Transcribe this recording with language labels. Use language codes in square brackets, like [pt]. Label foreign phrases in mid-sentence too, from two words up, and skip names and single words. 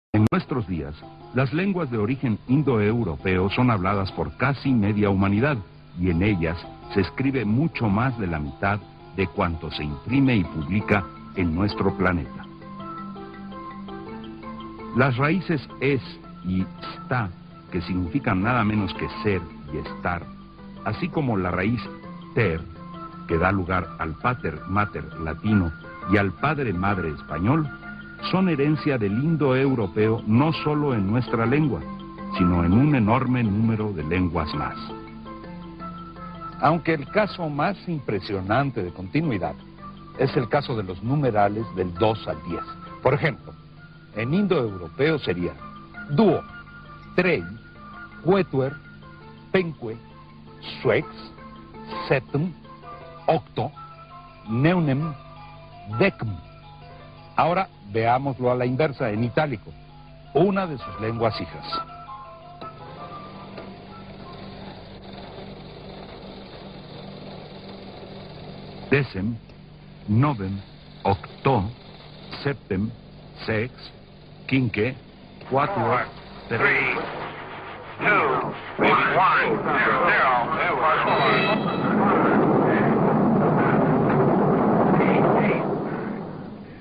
[es] nuestros días, las lenguas de origen indoeuropeo son habladas por casi media humanidad, y en ellas se escribe mucho más de la mitad de cuanto se imprime y publica en nuestro planeta. Las raíces es y sta, que significan nada menos que ser y estar, así como la raíz ter, que da lugar al [la] pater mater [es] latino y al padre madre español, son herencia del indoeuropeo no solo en nuestra lengua, sino en un enorme número de lenguas más. Aunque el caso más impresionante de continuidad es el caso de los numerales del 2 al 10. Por ejemplo, en indoeuropeo sería [ine] duo, trei, quetuer, penque, suex, septem, octo, neunem, decem. [es] Ahora veámoslo a la inversa, en itálico, una de sus lenguas hijas. [la] Decem, novem, octo, septem, sex, quinque, quatuor, 3, 2, 1, 0.